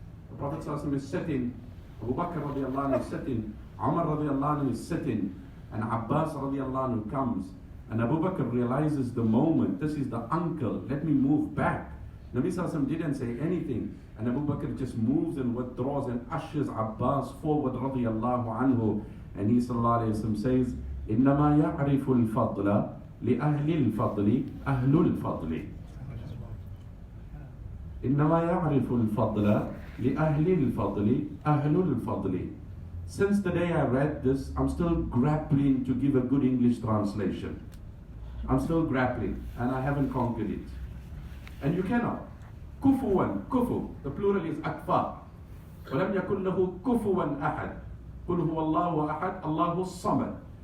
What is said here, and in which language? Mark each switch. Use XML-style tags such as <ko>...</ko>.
<en>The Prophet ﷺ is sitting, Abu Bakr radiallahu anhu is sitting, Umar radiallahu anhu is sitting, and Abbas radiallahu anhu comes. And Abu Bakr realizes the moment, this is the uncle, let me move back. Nabi Sallallahu didn't say anything. And Abu Bakr just moves and withdraws and ushers Abbas forward radiallahu anhu. And he Sallallahu Alaihi Wasallam says,</en> <ar>إِنَّمَا يَعْرِفُ الْفَضْلَ لِأَهْلِ الْفَضْلِ أَهْلُ الْفَضْلِ إِنَّمَا يَعْرِفُ الْفَضْلَ لِأَهْلِ الْفَضْلِ أَهْلُ الْفَضْلِ.</ar> <en>Since the day I read this, I'm still grappling to give a good English translation. I'm still grappling, and I haven't conquered it. And you cannot. Kufuwan, kufu, the plural is akfa.</en> <ar>وَلَمْ يَكُنْ لَهُ كُفُوًا أَحَدٍ قُلْ هُوَ اللَّهُ أَحَدٍ اللَّهُ الصَّمَدِ.</ar>